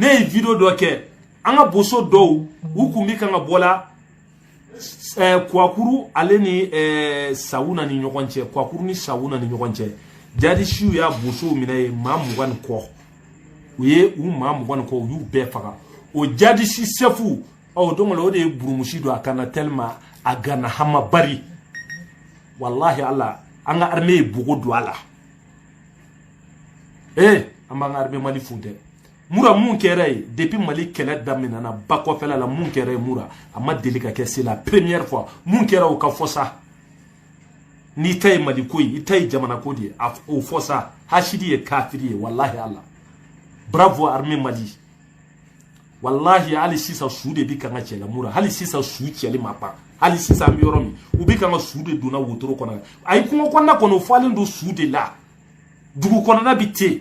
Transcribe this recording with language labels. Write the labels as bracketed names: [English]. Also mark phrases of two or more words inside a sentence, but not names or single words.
[Bambara] ye video dɔ kɛ an ka boso dɔw u kun bɛ kan ka bɔ la Kwakuru ale ni Sawuna ni ɲɔgɔn cɛ Kwakuru ni Sawuna ni ɲɔgɔn cɛ jadisiw y'a bosow minɛ ye maa 20 kɔ u ye u maa mugan ko u y'u bɛɛ faga o jadisi sefu donc o de ye burumusi don a kana tellement a gana hama bari [Arabic] والله الله [Bambara] an ka armée ye bogo don a la an b'an ka armée Mali fo dɛ mura mun kɛra ye depuis Mali kɛlɛ daminɛna ba kɔfɛla la mun kɛra ye mura a ma deli ka kɛ [French] c'est la première fois [Bambara] mun kɛra o ka fɔ sa ni ta ye Mali ko ye i ta ye jamana ko de ye o fɔ sa hasidi ye kafiri ye [Arabic] والله الله [French] bravo armée [Bambara] Mali wallahi hali sisan su de bi kan ka cɛla mura hali sisan su cɛli ma ban hali sisan bi yɔrɔ min u bi kan ka su de donna wotoro kɔnɔ ayi kungo kɔnɔna kɔnɔ o falen don su de la dugu kɔnɔna bi te